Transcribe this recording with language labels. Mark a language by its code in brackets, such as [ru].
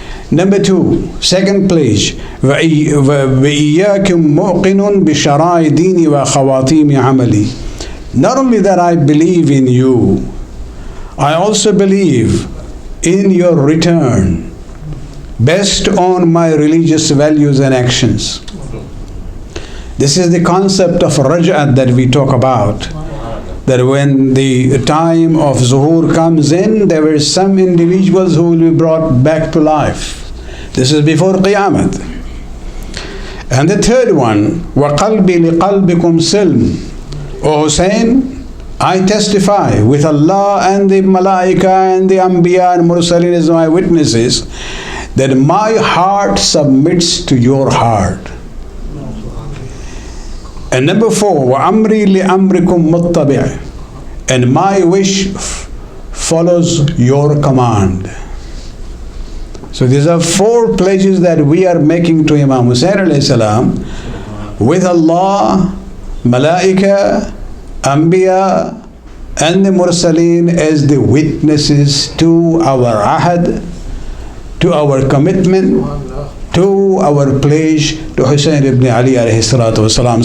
[en] Number 2, second pledge, [ar] وَإِيَّاكُمْ مُوقِنٌ بِشَرَائِ دِينِ وَخَوَاتِيمِ عَمَلِي. [en] Not only that I believe in you, I also believe in your return based on my religious values and actions. This is the concept of raj'at that we talk about. That when the time of zuhur comes in, there were some individuals who will be brought back to life. This is before Qiyamah. And the third one, [ar] وَقَلْبِ لِقَلْبِكُمْ سِلْمٌ. [en] O Hussain, I testify with Allah and the Malaika and the Anbiya and Mursaleen as my witnesses that my heart submits to your heart. And number 4, [ar] وَأَمْرِي لِأَمْرِكُمْ مُتَّبِعٍ. [en] And my wish follows your command. So these are 4 pledges that we are making to Imam Hussain alayhi salam with Allah, Malaika, Anbiya, and the Mursaleen as the witnesses to our ahad, to our commitment, to our pledge to Hussain ibn Ali alayhi salatu wasalam.